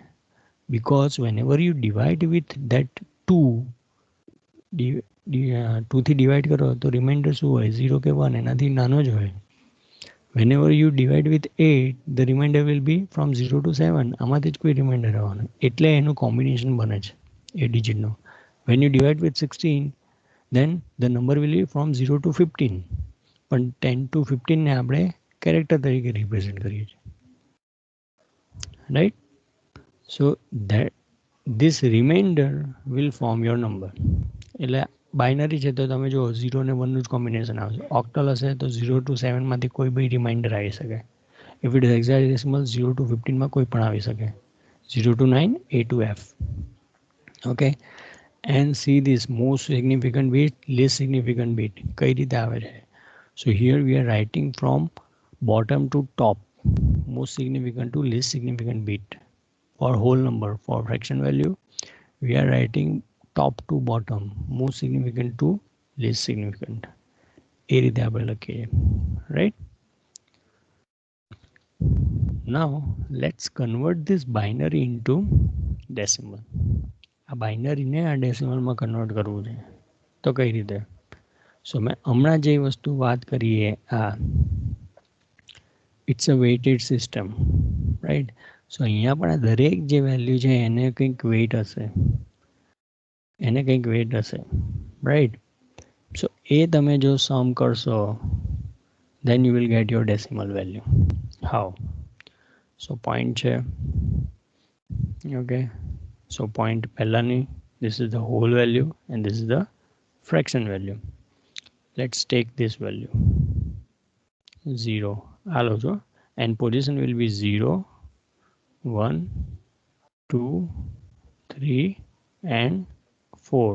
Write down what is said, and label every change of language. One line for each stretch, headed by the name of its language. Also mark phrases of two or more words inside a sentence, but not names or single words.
English: because whenever you divide with that 2,
Gujarati: 2 થી ડિવાઈડ કરો તો રિમાઇન્ડર શું હોય, 0 કે 1, એનાથી નાનો જ હોય.
English: whenever you divide with 8, the remainder will be from 0 to 7.
Gujarati: આમાંથી જ કોઈ રિમાઇન્ડર આવવાનું, એટલે એનું કોમ્બિનેશન બને છે એ ડિજિટનો.
English: when you divide with 16, then the number will be from 0 to 15.
Gujarati: પણ 10 to 15 ને આપણે કેરેક્ટર તરીકે રિપ્રેઝેન્ટ કરીએ છીએ, રાઈટ.
English: સો that this remainder will form your number.
Gujarati: એટલે બાઇનરી છે તો તમે જો 0 ને 1નું જ કોમ્બિનેશન આવશે. ઓક્ટલ હશે તો 0 to 7 માંથી કોઈ બી રિમાઇન્ડર આવી શકે.
English: if it is hexadecimal
Gujarati: 0 to 15 માં કોઈ પણ આવી શકે, 0 to 9, A to F.
English: ઓકે, and see this most significant bit, least significant bit
Gujarati: કઈ રીતે આવે છે.
English: So here we are writing from bottom to top, most significant to least significant bit. For whole number, for fraction value, we are writing top to bottom, most significant to least significant.
Gujarati: એ રીતે આપણે લખીએ,
English: right? Now let's convert this binary into decimal.
Gujarati: આ બાઇનરીને આ ડેસિમલમાં કન્વર્ટ કરવું છે તો કઈ રીતે. સો મેં હમણાં જે વસ્તુ વાત કરીએ આ,
English: it's a weighted system,
Gujarati: રાઈટ. સો અહીંયા પણ આ દરેક જે વેલ્યુ છે એને કંઈક વેઇટ હશે, એને કંઈક વેઇટ હશે, રાઈટ.
English: સો
Gujarati: એ તમે જો સમ કરશો
English: then you will get your decimal value. how? so point છે, okay. so point પહેલાની, this is the whole value and this is the fraction value. Let's take this value 0 also, and position will be 0, 1, 2, 3 and 4.